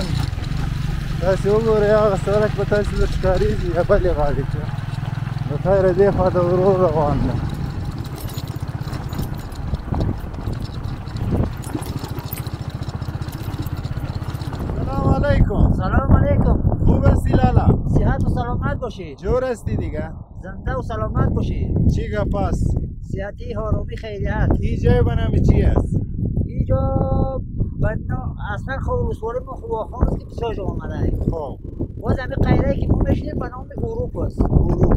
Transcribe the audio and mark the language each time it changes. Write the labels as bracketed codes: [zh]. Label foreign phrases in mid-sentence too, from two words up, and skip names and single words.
[ps] تاسې وګورئ هغه سړک به تاسې در ښکارېږي یا بلې غاړې ته. د خیره دې خواته ورو روان ده. [ar] سلام علیکم. سلام علیکم. [fa] خوب هستی لالا؟ صحت و سلامت باشی. جور هستی دیگه؟ زنده و سلامت باشی. چی گپ است؟ صحتی آرامی خیریت. این جای به نام چی است؟ اینجا اصلا خب ولسوالی ما خواخان است که بسیار جا آمده. خب باز همین قیره که ما میشنیم به نام اروپا است.